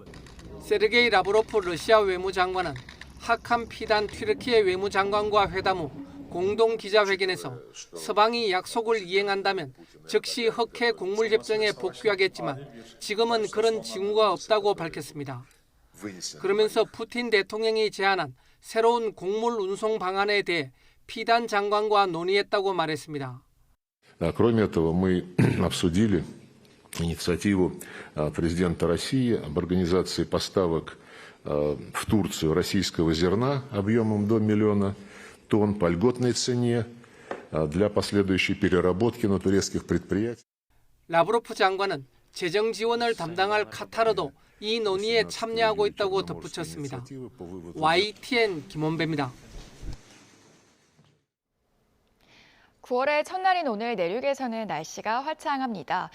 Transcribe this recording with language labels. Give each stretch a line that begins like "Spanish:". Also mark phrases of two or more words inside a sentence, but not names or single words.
Korean: 세르게이 라브로프 러시아 외무장관은 하칸 피단 튀르키예 외무장관과 회담 후 공동 기자회견에서 서방이 약속을 이행한다면 즉시 흑해 곡물협정에 복귀하겠지만 지금은 그런 징후가 없다고 밝혔습니다. 그러면서 푸틴 대통령이 제안한 새로운 곡물 운송 방안에 대해 피단 장관과 논의했다고 말했습니다.
Russian: Кроме этого, мы обсудили инициативу президента России об организации поставок в Турцию российского зерна объемом до 1 миллиона тонн по льготной цене для последующей переработки на турецких предприятиях.
Korean: 라브로프 장관은 재정 지원을 담당할 카타르도 이 논의에 참여하고 있다고 덧붙였습니다. YTN 김원배입니다. 9월의 첫날인 오늘 내륙에서는 날씨가 화창합니다.